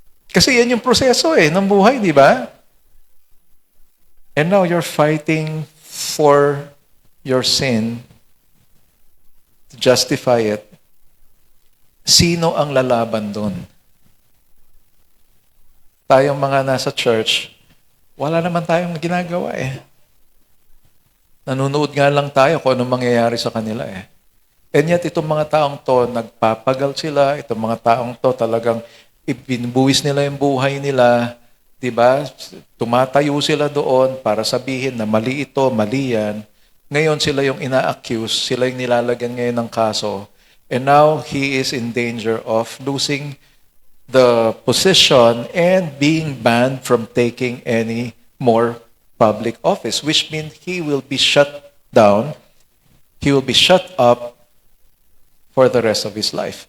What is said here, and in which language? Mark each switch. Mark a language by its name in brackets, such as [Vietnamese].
[Filipino] Kasi yan yung proseso ng buhay, di ba? [English] And now you're fighting for your sin to justify it. [Filipino] Sino ang lalaban doon? Tayong mga nasa church, wala naman tayong ginagawa Nanonood nga lang tayo kung anong mangyayari sa kanila [English] And yet, [Filipino] itong mga taong to, nagpapagal sila. Itong mga taong to, talagang ibinubuwis nila yung buhay nila. Diba? Tumatayo sila doon para sabihin na mali ito, mali yan. Ngayon, sila yung ina-accuse. Sila yung nilalagyan ngayon ng kaso. [English] And now, he is in danger of losing the position and being banned from taking any more public office, which means he will be shut down. He will be shut up for the rest of his life.